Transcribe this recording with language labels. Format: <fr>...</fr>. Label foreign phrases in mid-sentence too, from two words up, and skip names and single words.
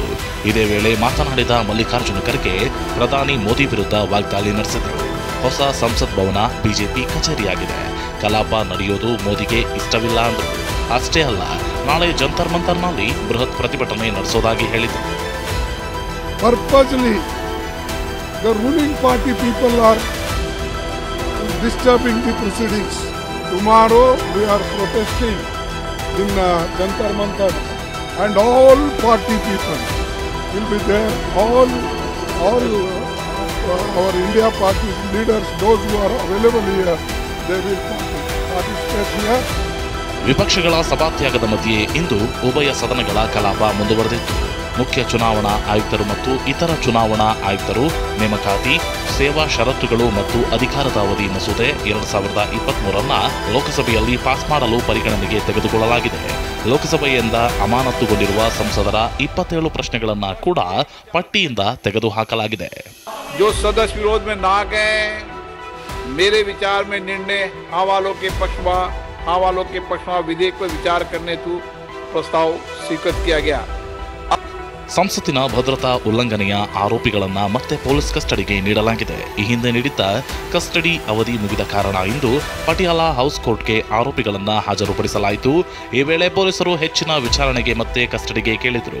<kn>ಇದೇ ವೇಳೆ ಮಾತನಾಡಿದ ಮಲ್ಲಿಕಾರ್ಜುನ ಖರ್ಗೆ ಪ್ರಧಾನಿ ಮೋದಿ ವಿರುದ್ಧ ವಾಗ್ದಾಳಿ ನಡೆಸಿದರು. ಹೊಸ ಸಂಸತ್ ಭವನ ಬಿಜೆಪಿ ಕಚೇರಿಯಾಗಿದೆ, ಕಲಾಪ ನಡೆಯೋದು ಮೋದಿಗೆ ಇಷ್ಟವಿಲ್ಲ ಅಂದರು. ಅಷ್ಟೇ ಅಲ್ಲ, ನಾಳೆ ಜಂತರ್ ಮಂತರ್ನಲ್ಲಿ ಬೃಹತ್ ಪ್ರತಿಭಟನೆ ನಡೆಸೋದಾಗಿ ಹೇಳಿದರು.</kn> <en>Purposely, the ruling party people are disturbing the proceedings. Tomorrow we are protesting in Jantar Mantar, and all party people will be there. All our India party leaders, those who are available here, they will participate here.</en> <kn>ವಿಪಕ್ಷಗಳ ಸಭಾತ್ಯಾಗದ ಮಧ್ಯೆ ಇಂದು ಉಭಯ ಸದನಗಳ ಕಲಾಪ ಮುಂದುವರೆದಿತ್ತು. ಮುಖ್ಯ ಚುನಾವಣಾ ಆಯುಕ್ತರು ಮತ್ತು ಇತರ ಚುನಾವಣಾ ಆಯುಕ್ತರು ನೇಮಕಾತಿ, ಸೇವಾ ಷರತ್ತುಗಳು ಮತ್ತು ಅಧಿಕಾರದ ಅವಧಿ ಮಸೂದೆ 2023 ಲೋಕಸಭೆಯಲ್ಲಿ ಪಾಸ್ ಮಾಡಲು ಪರಿಗಣನೆಗೆ ತೆಗೆದುಕೊಳ್ಳಲಾಗಿದೆ. ಲೋಕಸಭೆಯಿಂದ ಅಮಾನತುಗೊಂಡಿರುವ ಸಂಸದರ 27 ಪ್ರಶ್ನೆಗಳನ್ನು ಕೂಡ ಪಟ್ಟಿಯಿಂದ ತೆಗೆದುಹಾಕಲಾಗಿದೆ.</kn> <hi>जो सदस्य विरोध में ना गए, मेरे विचार में निर्णय हाँ वालों के पक्ष में विधेयक पर विचार करने हेतु प्रस्ताव स्वीकृत किया गया.</hi> <kn>ಸಂಸತ್ತಿನ ಭದ್ರತಾ ಉಲ್ಲಂಘನೆಯ ಆರೋಪಿಗಳನ್ನ ಮತ್ತೆ ಪೊಲೀಸ್ ಕಸ್ಟಡಿಗೆ ನೀಡಲಾಗಿದೆ. ಈ ಹಿಂದೆ ನೀಡಿದ್ದ ಕಸ್ಟಡಿ ಅವಧಿ ಮುಗಿದ ಕಾರಣ ಇಂದು ಪಟಿಯಾಲಾ ಹೌಸ್ ಕೋರ್ಟ್ಗೆ ಆರೋಪಿಗಳನ್ನ ಹಾಜರುಪಡಿಸಲಾಯಿತು. ಈ ವೇಳೆ ಪೊಲೀಸರು ಹೆಚ್ಚಿನ ವಿಚಾರಣೆಗೆ ಮತ್ತೆ ಕಸ್ಟಡಿಗೆ ಕೇಳಿದರು.</kn>